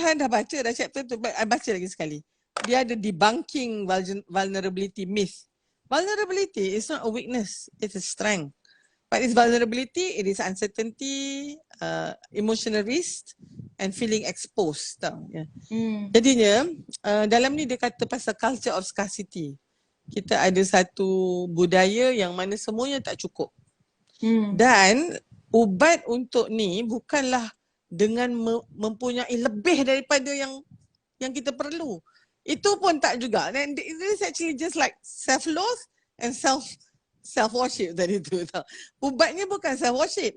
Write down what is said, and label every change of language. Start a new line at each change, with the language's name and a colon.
Malay: Han dah baca dah chapter tu, I baca lagi sekali. Dia ada debunking vulnerability myth.
English: Vulnerability is not a weakness, it's a strength. But it's vulnerability, it is uncertainty, emotional risk and feeling exposed tau.
Malay: Yeah. Jadinya dalam ni dia kata pasal culture of scarcity. Kita ada satu budaya yang mana semuanya tak cukup. Dan ubat untuk ni bukanlah dengan mempunyai lebih daripada yang kita perlu. Itu pun tak juga.
English: And it is actually just like self-love and self-worship tadi tu tau.
Malay: Ubatnya bukan self-worship.